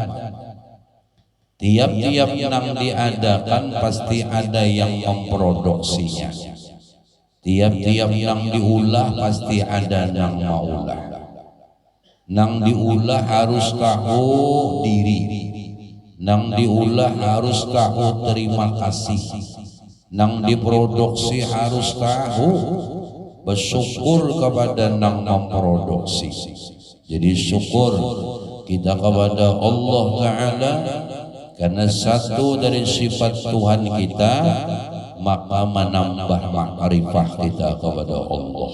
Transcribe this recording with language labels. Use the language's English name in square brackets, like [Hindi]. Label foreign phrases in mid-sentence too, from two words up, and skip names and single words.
[Indonesian] Tiap-tiap yang diadakan pasti ada yang memproduksinya. [Banjar] Tiap-tiap yang diulah pasti ada yang maulah. Nang diulah harus tahu diri. Nang diulah harus tahu terima kasih. Nang diproduksi harus tahu bersyukur kepada nang memproduksi. [Indonesian] Jadi syukur kita kepada Allah Ta'ala karena satu dari sifat Tuhan kita, maka menambah makrifah kita kepada Allah.